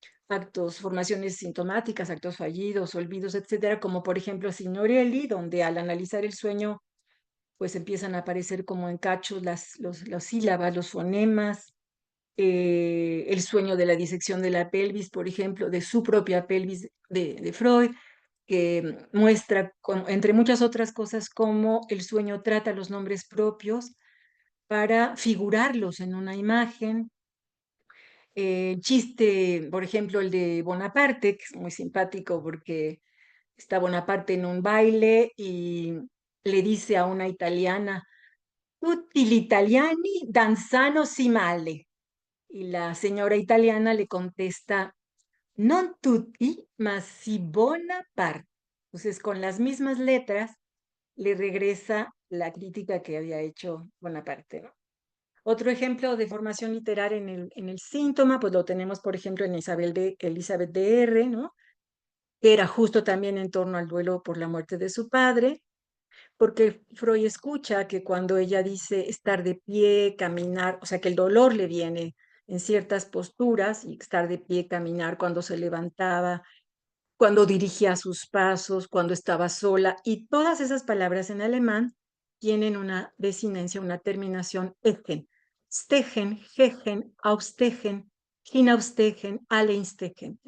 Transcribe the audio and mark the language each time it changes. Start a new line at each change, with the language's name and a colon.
Spanish: actos, formaciones sintomáticas, actos fallidos, olvidos, etcétera, como por ejemplo Signorelli, donde al analizar el sueño pues empiezan a aparecer como en cachos las sílabas, los fonemas, el sueño de la disección de la pelvis, por ejemplo, de su propia pelvis de Freud, que muestra, entre muchas otras cosas, cómo el sueño trata los nombres propios para figurarlos en una imagen. Chiste, por ejemplo, el de Bonaparte, que es muy simpático porque está Bonaparte en un baile y le dice a una italiana:
Italian: tutti gli italiani danzano si male.
Spanish: Y la señora italiana le contesta:
Italian: non tutti, ma si buona parte.
Spanish: Entonces, con las mismas letras, le regresa la crítica que había hecho Bonaparte, ¿no? Otro ejemplo de formación literaria en el síntoma, pues lo tenemos, por ejemplo, en Elizabeth de R., ¿no? Que era justo también en torno al duelo por la muerte de su padre, porque Freud escucha que cuando ella dice estar de pie, caminar, o sea, que el dolor le viene en ciertas posturas, y estar de pie, caminar cuando se levantaba, cuando dirigía sus pasos, cuando estaba sola, y todas esas palabras en alemán tienen una desinencia, una terminación egen, stegen, gegen, ausstegen, hinausstegen, alleinstegen.